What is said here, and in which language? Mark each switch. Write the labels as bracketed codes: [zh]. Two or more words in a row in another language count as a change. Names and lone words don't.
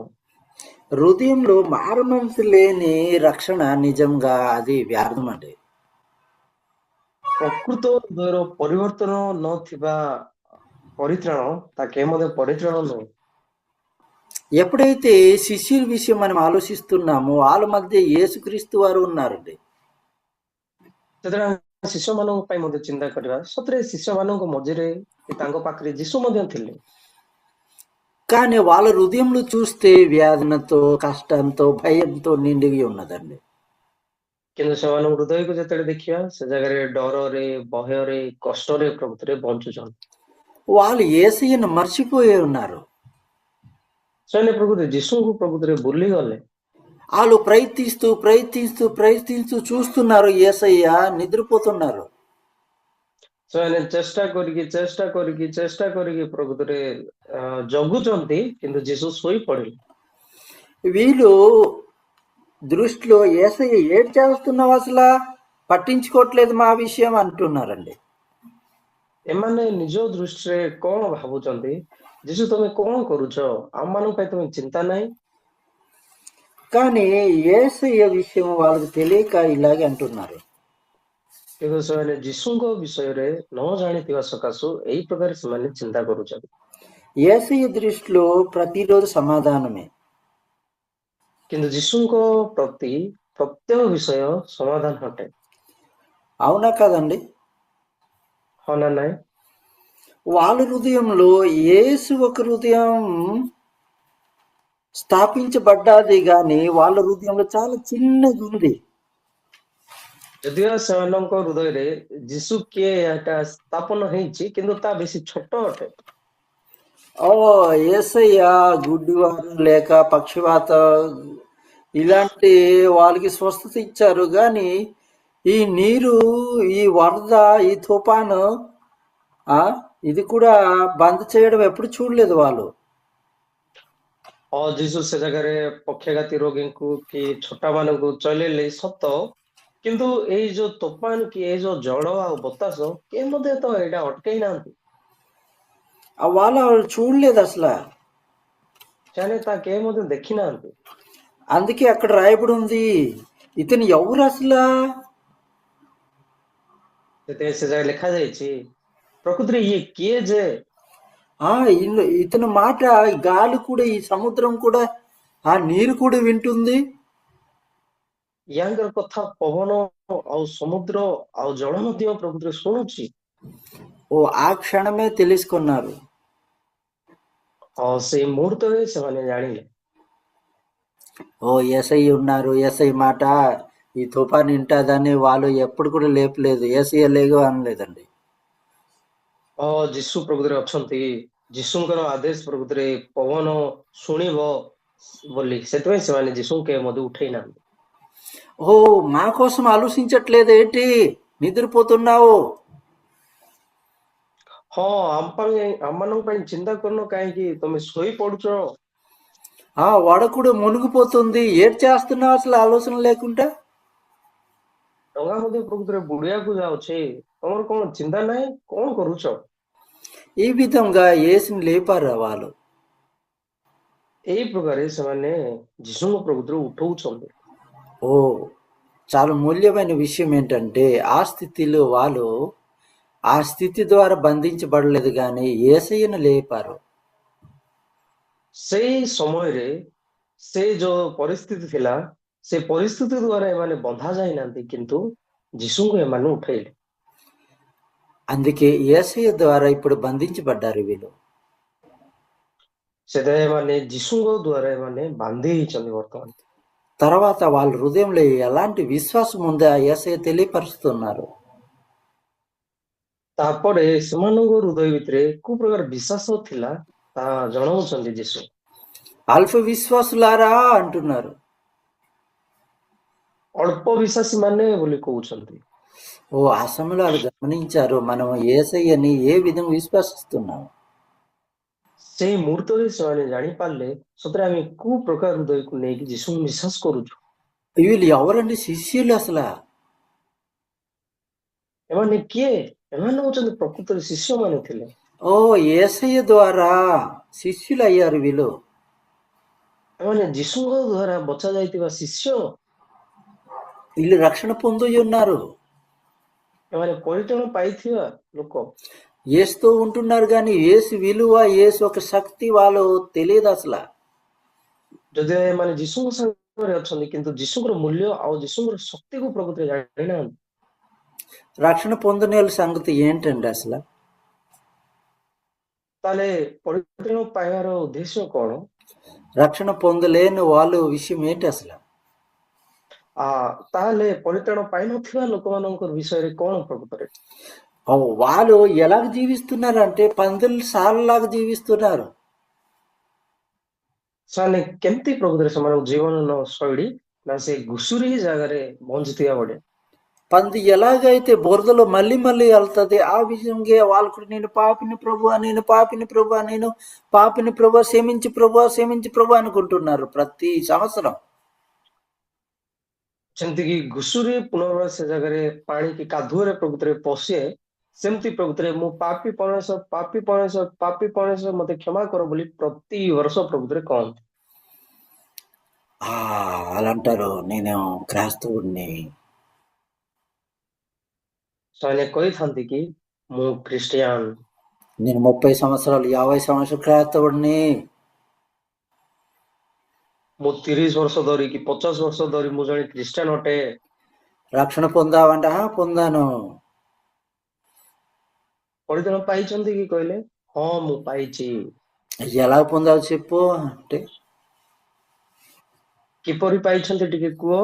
[te] హృదయంలో మారు మనసు లేని రక్షణ నిజంగా అది వ్యర్థం అండి. [or] ପ୍ରକୃତ ହୃଦୟର ପରିବର୍ତ୍ତନ ନଥିବା ପରିତ୍ରାଣ ତା କେବେ ମଧ୍ୟ ପରିତ୍ରାଣ ନୁହଁ। [te] ఎప్పుడైతే శిష్యుల విషయం మనం ఆలోచిస్తున్నామో వాళ్ళ మధ్య యేసుక్రీస్తు వారు ఉన్నారండి. [or] ଯେତେବେଳେ ଆମେ ଶିଷ୍ୟ ମାନଙ୍କ ପାଇଁ ମଧ୍ୟ ଚିନ୍ତା କରିବା, ସତରେ ଶିଷ୍ୟ ମାନଙ୍କ ମଝିରେ ତାଙ୍କ ପାଖରେ ଯୀଶୁ ମଧ୍ୟ ଥିଲେ, [te] కానీ వాళ్ళ హృదయంలో చూస్తే వ్యాధనతో, కష్టంతో, భయంతో నిండిగి ఉన్నదండి. [or] କିନ୍ତୁ ସେମାନଙ୍କ ହୃଦୟକୁ ଯେତେବେଳେ ଦେଖିବା, ସେ ଜାଗାରେ ଡରରେ, ଭୟରେ, କଷ୍ଟରେ ପ୍ରକୃତରେ ବଞ୍ଚୁଛନ୍ତି। [te] వాళ్ళు యేసయ్యను మర్చిపోయి ఉన్నారు. [or] ସେମାନେ ପ୍ରକୃତରେ ଯୀଶୁଙ୍କୁ ପ୍ରକୃତରେ ଭୁଲିଗଲେ। [te] వాళ్ళు ప్రయత్నిస్తూ ప్రయత్నిస్తూ ప్రయత్నిస్తూ చూస్తున్నారు, యేసయ్య నిద్రపోతున్నారు. [or] ସେମାନେ ଚେଷ୍ଟା କରିକି ପ୍ରକୃତରେ ଜଗୁଛନ୍ତି, କିନ୍ତୁ ଯୀଶୁ ଶୋଇ ପଡିଲେ। [te] వీళ్ళు దృష్టిలో యేసయ్య ఏడ్ చేస్తున్నావు, అసలు పట్టించుకోవట్లేదు మా విషయం అంటున్నారండి. [or] ଏମାନେ ନିଜ ଦୃଷ୍ଟିରେ କଣ ଭାବୁଛନ୍ତି, ଯୀଶୁ ତମେ କଣ କରୁଛ, ଆମମାନଙ୍କ ପାଇଁ ତମେ ଚିନ୍ତା ନାହିଁ। [te] కానీ యేసయ్య విషయం వాళ్ళకి తెలియక ఇలాగే అంటున్నారు. [or] କିନ୍ତୁ ସେମାନେ ଯୀଶୁଙ୍କ ବିଷୟରେ ନ ଜାଣିଥିବା ସକାଶୁ ଏଇ ପ୍ରକାର ସେମାନେ ଚିନ୍ତା କରୁଛନ୍ତି। [te] యేసయ్య దృష్టిలో ప్రతిరోజు సమాధానమే, [or] କିନ୍ତୁ ଯୀଶୁଙ୍କ ପ୍ରତି ପ୍ରତ୍ୟେକ ବିଷୟ ସମାଧାନ ଅଟେ। [te] అవునా కదండి? [or] ହଁ ନା ନାଇଁ? [te] వాళ్ళ హృదయంలో యేసు ఒక హృదయం స్థాపించబడ్డాది గాని వాళ్ళ హృదయంలో చాలా చిన్నది ఉంది. [or] ଯଦିଓ ସେମାନଙ୍କ ହୃଦୟରେ ଯୀଶୁ କିଏ ଏଟା ସ୍ଥାପନ ହେଇଛି, କିନ୍ତୁ ତା ବେଶୀ ଛୋଟ ଅଟେ। [te] ఓ యేసయ్య గుడ్డివారు లేక పక్షవాత ఇలాంటి వాళ్ళకి స్వస్థత ఇచ్చారు కానీ ఈ నీరు, ఈ వరద, ఈ తుఫాను ఆ ఇది కూడా బంద్ చేయడం ఎప్పుడు చూడలేదు వాళ్ళు. [or] ଯୀଶୁ ସେ ଜାଗାରେ ପକ୍ଷାଘାତୀ ରୋଗୀଙ୍କୁ କି ଛୋଟା ମାନଙ୍କୁ ଚଲେଇଲେ ସତ, କିନ୍ତୁ ଏଇ ଯୋଉ ତୋଫାନ କି ଏଇ ଯୋଉ ଜଳ ଆଉ ବତାସ କିଏ ମଧ୍ୟ ତ ଏଇଟା ଅଟକେଇ ନାହାନ୍ତି। [te] వాళ్ళు చూడలేదు అసలు. [or] ସେମାନେ ତା କେହି ମଧ୍ୟ ଦେଖି ନାହାନ୍ତି। [te] అందుకే అక్కడ రాయబడి ఉంది, ఇతను ఎవరు అసలు? [or] ସେଥିପାଇଁ ସେ ଜାଗାରେ ଲେଖାଯାଇଛି, ପ୍ରକୃତିରେ ଇଏ କିଏ ଯେ [te] ఇతని మాట ఈ గాలి కూడా, ఈ సముద్రం కూడా, ఆ నీరు కూడా వింటుంది. [or] ୟାଙ୍କର କଥା ପବନ ଆଉ ସମୁଦ୍ର ଆଉ ଜଳ ମଧ୍ୟ ପ୍ରକୃତିରେ ଶୁଣୁଛି। [te] ఆ క్షణమే తెలుసుకున్నారు. [or] ସେଇ ମୁହୂର୍ତ୍ତରେ ସେମାନେ ଜାଣିଲେ, [te] ఎస్ఐ ఉన్నారు, ఎస్ఐ మాట ఈ తుఫాన్ వింటాదని వాళ్ళు ఎప్పుడు కూడా లేపలేదు, ఎస్ఐ లేగు అనలేదండి. [or] ଯୀଶୁ ପ୍ରକୃତିରେ ଅଛନ୍ତି, ଯୀଶୁଙ୍କର ଆଦେଶ ପ୍ରକୃତିରେ ପବନ ଶୁଣିବ ବୋଲି, ସେଥିପାଇଁ ସେମାନେ ଯୀଶୁଙ୍କୁ କେବେ ମଧ୍ୟ ଉଠେଇ ନାହାନ୍ତି। [te] మా కోసం ఆలోచించట్లేదు ఏంటి, నిద్రపోతున్నావు? [or] ଆମମାନଙ୍କ ପାଇଁ ଚିନ୍ତା କରୁନ କାହିଁକି, ତମେ ଶୋଇ ପଡୁଛ? [te] వాడ కూడా మునిగిపోతుంది, ఏడ్ చేస్తున్నావు అసలు ఆలోచన లేకుండా? [or] ଡଙ୍ଗା ମଧ୍ୟ ପ୍ରକୃତିରେ ବୁଡିବାକୁ ଯାଉଛି, ତମର କଣ ଚିନ୍ତା ନାହିଁ? କଣ କରୁଛ? [te] ఈ విధంగా యేసుని లేపారు వాళ్ళు. [or] ଏଇ ପ୍ରକାରେ ସେମାନେ ଯୀଶୁଙ୍କ ପ୍ରକୃତିରେ ఉଠଉଛନ୍ତି। [te] చాలా మూల్యమైన విషయం ఏంటంటే ఆ స్థితిలో వాళ్ళు ఆ స్థితి ద్వారా బంధించబడలేదు కానీ యేసయ్యను లేపారు. [or] ସେଇ ସମୟରେ ସେ ଯୋଉ ପରିସ୍ଥିତି ଥିଲା, ସେ ପରିସ୍ଥିତି ଦ୍ୱାରା ଏମାନେ ବନ୍ଧା ଯାଇନାହାନ୍ତି, କିନ୍ତୁ ଯୀଶୁଙ୍କୁ ଏମାନେ ଉଠେଇଲେ। [te] అందుకే యేసయ్య ద్వారా ఇప్పుడు బంధించబడ్డారు వీళ్ళు. [or] ସେଥିପାଇଁ ଏମାନେ ଯୀଶୁଙ୍କ ଦ୍ୱାରା ଏମାନେ ବାନ୍ଧି ହେଇଛନ୍ତି ବର୍ତ୍ତମାନ। [te] తర్వాత వాళ్ళ హృదయంలో ఎలాంటి విశ్వాసం ఉందో ఆ యేసయ్య తెలియపరుస్తున్నారు. [or] ତାପରେ ସେମାନଙ୍କ ହୃଦୟ ଭିତରେ କୋଉ ପ୍ରକାର ବିଶ୍ୱାସ ଥିଲା ତାହା ଜଣାଉଛନ୍ତି ଯୀଶୁ। [te] అల్ప విశ్వాసులారా అంటున్నారు. [or] ଅଳ୍ପ ବିଶ୍ୱାସୀ ମାନେ ବୋଲି କହୁଛନ୍ତି। [te] ఆ సమయంలో వాళ్ళు గమనించారు, మనం యేసయ్యని ఏ విధంగా విశ్వసిస్తున్నాం. [or] ସେଇ ମୁହୂର୍ତ୍ତରେ ସେମାନେ ଜାଣିପାରିଲେ, ସତରେ ଆମେ କୋଉ ପ୍ରକାର ହୃଦୟକୁ ନେଇକି ଯୀଶୁଙ୍କୁ ବିଶ୍ୱାସ କରୁଛୁ। [te] వీళ్ళు ఎవరండి శిష్యులు అసలు? [or] ଏମାନେ କିଏ? ଏମାନେ ହଉଛନ୍ତି ପ୍ରକୃତରେ ଶିଷ୍ୟମାନେ ଥିଲେ। [te] యేసయ్య ద్వారా శిష్యులు అయ్యారు వీళ్ళు. [or] ଏମାନେ ଯୀଶୁଙ୍କ ଦ୍ୱାରା ବଛା ଯାଇଥିବା ଶିଷ୍ୟ। [te] వీళ్ళు రక్షణ పొంది ఉన్నారు, [or] ଏମାନେ ପରିତ୍ରାଣ ପାଇଥିବା ଲୋକ। [te] యేసుతో ఉంటున్నారు కానీ యేసు విలువ, యేసు ఒక శక్తి వాళ్ళు తెలియదు అసలు. [or] ଯଦିଓ ଏମାନେ ଯୀଶୁଙ୍କ ସାଙ୍ଗରେ ଅଛନ୍ତି, କିନ୍ତୁ ଯୀଶୁଙ୍କର ମୂଲ୍ୟ ଆଉ ଯୀଶୁଙ୍କର ଶକ୍ତିକୁ ପ୍ରକୃତିରେ ଜାଣିନାହାନ୍ତି। [te] రక్షణ పొందిన వాళ్ళ సంగతి ఏంటండి అసలు? [or] ତାହେଲେ ପରିତ୍ରାଣ ପାଇବାର ଉଦ୍ଦେଶ୍ୟ କଣ? [te] రక్షణ పొందలేని వాళ్ళు విషయం ఏంటి అసలు? [or] ତାହେଲେ ପରିତ୍ରାଣ ପାଇନଥିବା ଲୋକମାନଙ୍କ విషୟରେ କଣ ପ୍ରକୃତରେ? [te] వాళ్ళు ఎలాగ జీవిస్తున్నారు అంటే పందుల సాలలాగా జీవిస్తున్నారు. [or] ସେମାନେ କେମିତି ପ୍ରକୃତରେ ସେମାନଙ୍କ ଜୀବନ ଶୈଳୀ ନା ସେ ଘୁଷୁରି ଜାଗାରେ ବଞ୍ଚିଥିବା ଭଳିଆ। [te] పంది ఎలాగైతే బురదలో మళ్ళీ మళ్ళీ వెళ్తుంది, ఆ విషయంగా వాళ్ళు కూడా నేను పాపిని ప్రభువా, నేను పాపిని ప్రభువా, నేను పాపిని ప్రభువా, క్షమించి ప్రభువా, క్షమించి ప్రభువా అనుకుంటున్నారు ప్రతి సంవత్సరం. [or] ଯେମିତିକି ଘୁଷୁରି ପୁନର୍ବାର ସେ ଜାଗାରେ ପାଣି କି କାଦୁଅରେ ପ୍ରକୃତରେ ପଶେ, ସେମିତି ପ୍ରକୃତରେ ମୁଁ ପାପୀ ପରମେଶ୍ୱର, ପାପୀ ପରମେଶ୍ୱର, ପାପୀ ପରମେଶ୍ୱର ମତେ କ୍ଷମା କର ବୋଲି ପ୍ରତି ବର୍ଷ ପ୍ରକୃତରେ କହନ୍ତି। [te] అలా అంటారు, నేను క్రైస్తవుడిని, [or] ସେମାନେ କହିଥାନ୍ତି କି ମୁଁ ଖ୍ରୀଷ୍ଟିଆନ, [te] నేను 30 సంవత్సరాలు 50 సంవత్సరాలు క్రైస్తవుడిని. [or] ମୁଁ 30 ବର୍ଷ ଧରି କି 50 ବର୍ଷ ଧରି ମୁଁ ଜଣେ ଖ୍ରୀଷ୍ଟିଆନ ଅଟେ। [te] రక్షణ పొందావంటే పొందాను. [or] ପରିତ୍ରାଣ ପାଇଛନ୍ତି କି କହିଲେ? ହଁ ମୁଁ ପାଇଛି। [te] ఎలా పొందావు చెప్పు అంటే [or] କିପରି ପାଇଛନ୍ତି ଟିକେ କୁହ?